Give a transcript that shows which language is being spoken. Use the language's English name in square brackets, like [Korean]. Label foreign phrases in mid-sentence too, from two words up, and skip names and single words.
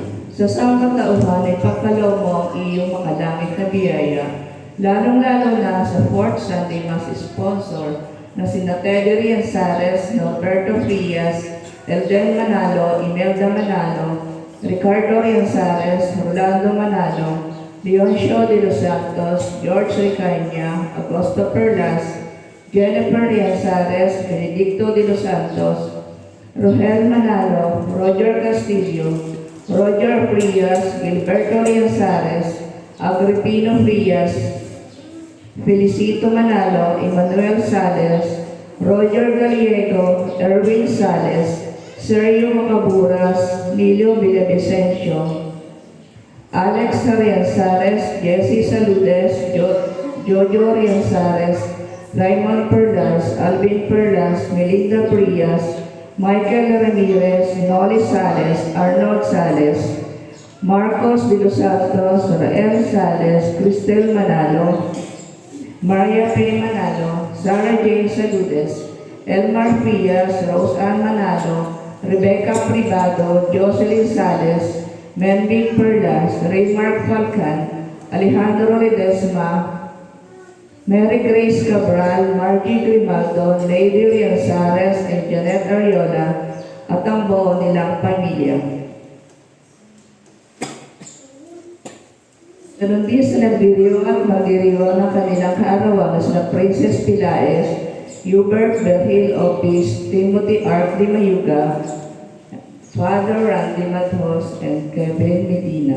[Filipino] Sa sangkatauhan ay pagkaloob mo ang iyong makalangit na biyaya, lalong-lalo na sa [English] Fourth Sunday Mass sponsor [Filipino] na sina Teddy Rianzares, Norberto Frias, Elden Manalo, Imelda Manalo, Ricardo Rianzares, Rolando Manalo, Leoncio de los Santos, George Ricaña, Augusto Perlas, Jennifer Rianzares, Benedicto de los Santos, Rogel Manalo, Roger Castillo, Roger Frias, Gilberto Rianzares, Agripino Frias, Felicito Manalo, Emmanuel Sales, Roger Gallego, Erwin Sales, Sergio Macaburas, Nilio Villavicencio, Alex Rianzares, Jesse Saludes, Jojo Rianzares, Raymond Perlas, Alvin Perlas, Melinda Prias, Michael Ramirez, Noli Sales, Arnold Sales, Marcos de los Santos, Rael Sales, Cristel Manalo, Maria P. Manalo, Sarah Jane Saludes, Elmar Frias, Rose Ann Manalo, Rebecca Privado, Jocelyn Sales, Melvin Perlas, Raymark Falcan, Alejandro Ledesma, Mary Grace Cabral, Margie Grimaldo, Lady Rianzares, and Janet Ariola, at ang buo nilang pamilya. Ganon din sa nagdiriwang at magdiriwang ng kanilang kaarawan na sina Princess Pilaes, Hubert Berhil Opis, Timothy Art de Mayuga, Father Randy Madhos, and Kevin Medina.